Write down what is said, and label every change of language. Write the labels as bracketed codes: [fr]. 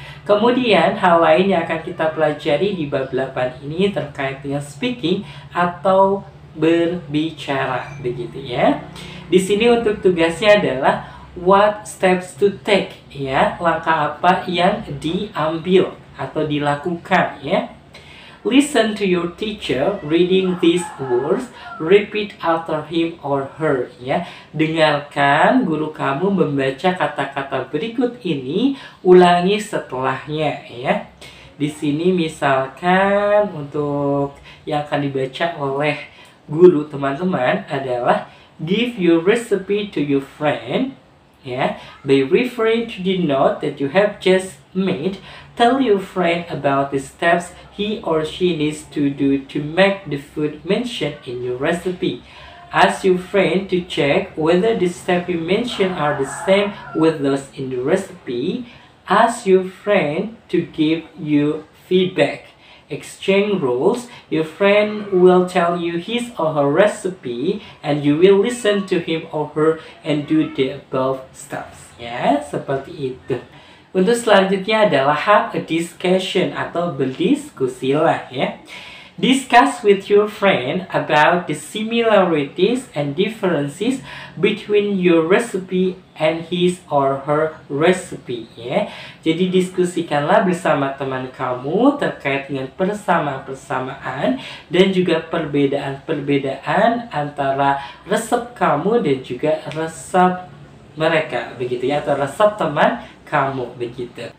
[id] Kemudian hal lain yang akan kita pelajari di bab 8 ini terkait dengan speaking atau berbicara begitu ya. Di sini untuk tugasnya adalah [en] what steps to take [id] ya, langkah apa yang diambil atau dilakukan ya. [en] Listen to your teacher reading these words, repeat after him or her ya. [id] Dengarkan guru kamu membaca kata-kata berikut ini, ulangi setelahnya ya. Di sini misalkan untuk yang akan dibaca oleh guru teman-teman adalah [en] give your recipe to your friend [id] ya. [en] By referring to the note that you have just made, tell your friend about the steps he or she needs to do to make the food mentioned in your recipe. Ask your friend to check whether the steps you mentioned are the same with those in the recipe. Ask your friend to give you feedback. Exchange rules. Your friend will tell you his or her recipe and you will listen to him or her and do the above steps. [id] Ya, seperti itu. Untuk selanjutnya adalah [en] have a discussion [id] atau berdiskusilah ya. [en] Discuss with your friend about the similarities and differences between your recipe and his or her recipe ya. [id] Jadi diskusikanlah bersama teman kamu terkait dengan persamaan-persamaan dan juga perbedaan-perbedaan antara resep kamu dan juga resep mereka begitu ya, atau resep teman kamu begitu.